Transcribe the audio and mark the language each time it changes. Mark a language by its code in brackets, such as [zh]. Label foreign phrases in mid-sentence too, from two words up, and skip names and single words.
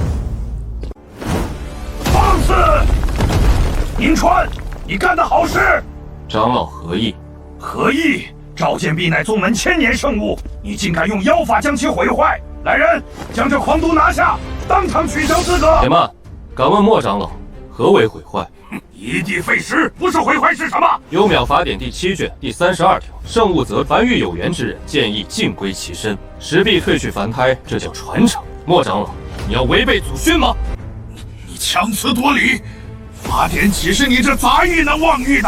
[zh] 放肆！宁川，你干的好事！长老何意？何意？召见必乃宗门千年圣物，你竟敢用妖法将其毁坏！来人，将这狂毒拿下，当场取消资格！且慢，敢問莫長老，何為毀壞？一地廢石，不是毀壞是什麼？幽渺法典第7卷第32條，聖物則凡遇有緣之人，建議盡歸其身，實必褪去凡胎，這叫傳承。莫長老，你要違背祖訓嗎？你強詞奪理，法典豈是你這雜役能妄議的？